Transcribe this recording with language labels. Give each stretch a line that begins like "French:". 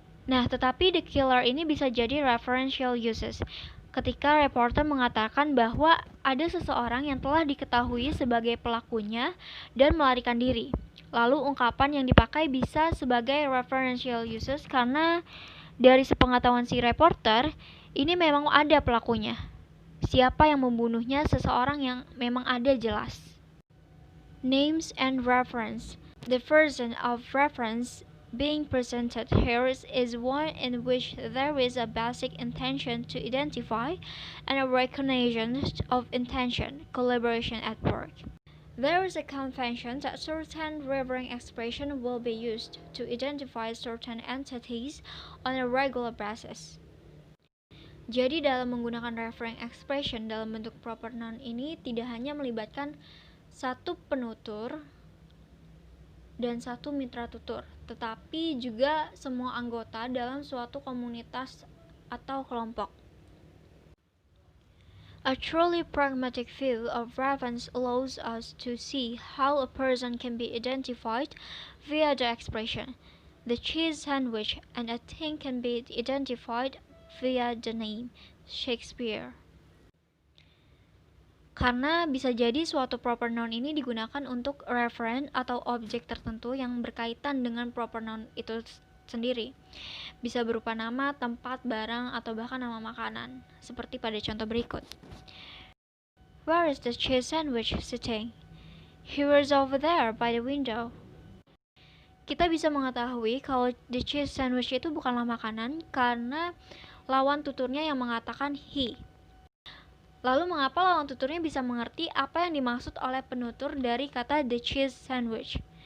Indonesian: Nah, tetapi the killer ini bisa jadi referential uses, ketika reporter mengatakan bahwa ada seseorang yang telah diketahui sebagai pelakunya dan melarikan diri. Lalu ungkapan yang dipakai bisa sebagai referential uses karena dari sepengetahuan si reporter, ini memang ada pelakunya. Siapa yang membunuhnya, seseorang yang memang ada jelas.
English: Names and reference. The version of reference being presented here is one in which there is a basic intention to identify and a recognition of intention, collaboration at work. There is a convention that certain referring expression will be used to identify certain entities on a regular basis.
Indonesian: Jadi dalam menggunakan referring expression dalam bentuk proper noun ini tidak hanya melibatkan satu penutur dan satu mitra tutur, tetapi juga semua anggota dalam suatu komunitas atau kelompok.
English: A truly pragmatic view of reference allows us to see how a person can be identified via the expression. The cheese sandwich and a thing can be identified via the name, Shakespeare.
Indonesian: Karena bisa jadi suatu proper noun ini digunakan untuk referen atau objek tertentu yang berkaitan dengan proper noun itu sendiri. Bisa berupa nama, tempat, barang, atau bahkan nama makanan, seperti pada contoh berikut.
English: Where is the cheese sandwich sitting? He was over there by the window.
Indonesian: Kita bisa mengetahui kalau the cheese sandwich itu bukanlah makanan karena lawan tuturnya yang mengatakan he. Lalu mengapa lawan tuturnya bisa mengerti apa yang dimaksud oleh penutur dari kata the cheese sandwich?